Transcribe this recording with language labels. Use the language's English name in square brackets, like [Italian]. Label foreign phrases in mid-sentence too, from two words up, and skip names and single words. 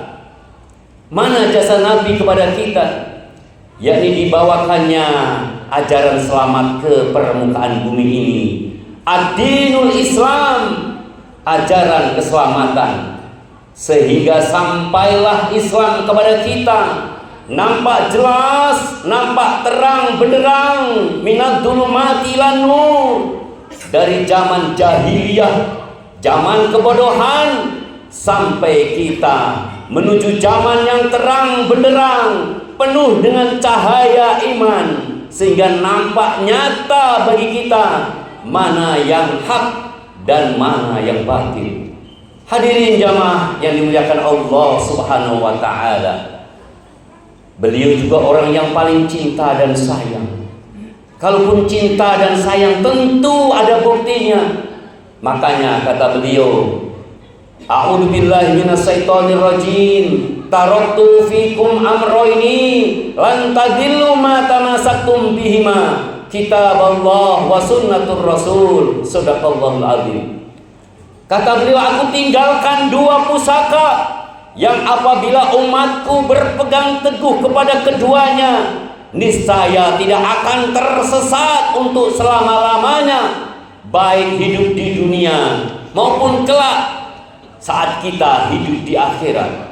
[Indonesian] Mana jasa Nabi kepada kita? Yakni dibawakannya ajaran selamat ke permukaan bumi ini. [Arabic] الدين الإسلام, [Indonesian] ajaran keselamatan. Sehingga sampailah Islam kepada kita, nampak jelas, nampak terang benderang, [Arabic] من الظلمات إلى النور, [Indonesian] dari zaman jahiliyah, zaman kebodohan, sampai kita menuju zaman yang terang benderang, penuh dengan cahaya iman, sehingga nampak nyata bagi kita mana yang hak dan mana yang batil. Hadirin jamaah yang dimuliakan [Arabic] الله سبحانه وتعالى. [Indonesian] Beliau juga orang yang paling cinta dan sayang. Kalaupun cinta dan sayang tentu ada buktinya. Makanya kata beliau, [Arabic] أعوذ بالله من الشيطان الرجيم. تركت فيكم أمرين لن تضلوا ما تمسكتم بهما، كتاب الله وسنة الرسول. صدق الله العظيم. [Indonesian] Kata beliau, aku tinggalkan dua pusaka yang apabila umatku berpegang teguh kepada keduanya, niscaya tidak akan tersesat untuk selama-lamanya, baik hidup di dunia maupun kelak saat kita hidup di akhirat.